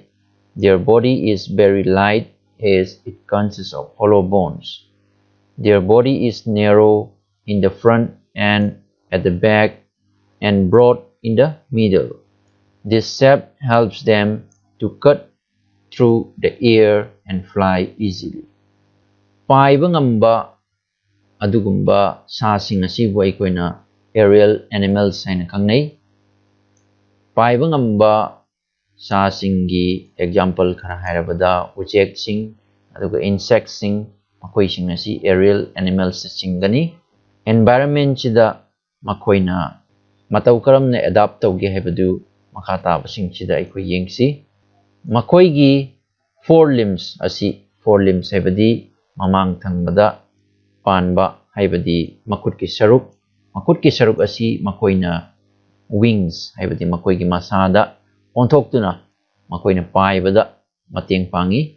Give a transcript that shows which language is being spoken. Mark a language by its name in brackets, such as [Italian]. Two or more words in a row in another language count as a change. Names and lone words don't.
[English] Their body is very light as it consists of hollow bones. Their body is narrow in the front and at the back and broad in the middle. This shape helps them to cut through the air and fly easily. [Manipuri] Paiba ngamba adugumba sasing asibu aikoina [English] aerial animals [Manipuri] haina khangnai. Paiba ngamba sasinggi example khara hairabada ucheksing aduga insectsing makoising asi [English] aerial animals [Manipuri] singani. Environment chida makoina matau karamna adapt tawge haibadu makha tabasing chida aikoi yengsi. Makoigi [English] four limbs [Manipuri] haibadi mamang thangbada panba haibadi makut ki saruk asi makoina wings haibadi makoigi masada ontoktuna makoina paibada mateng pangi.